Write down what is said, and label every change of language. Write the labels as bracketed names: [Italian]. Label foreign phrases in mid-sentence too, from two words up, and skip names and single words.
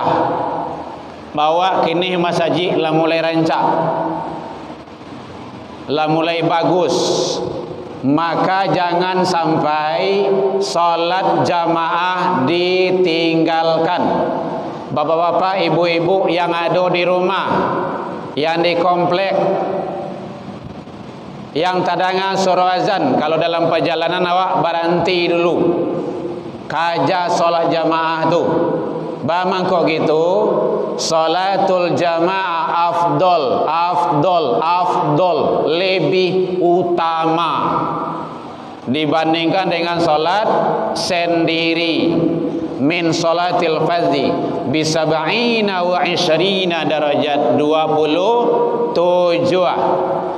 [Minangkabau] Bahwa kini masjid lah mulai rancak, lah mulai bagus. [Indonesian] Maka jangan sampai salat jamaah ditinggalkan. [Minangkabau] Bapak-bapak, ibu-ibu yang ada di rumah, yang di komplek, yang tadangan suruh azan, kalau dalam perjalanan awak berhenti dulu, kaja salat jamaah tu. [Indonesian] Bamang kok gitu, [Arabic] salatul jamaah afdol, [Indonesian] lebih utama dibandingkan dengan salat sendiri. [Arabic] Min salatil fardhi bi 70 wa 20 darajat, 27.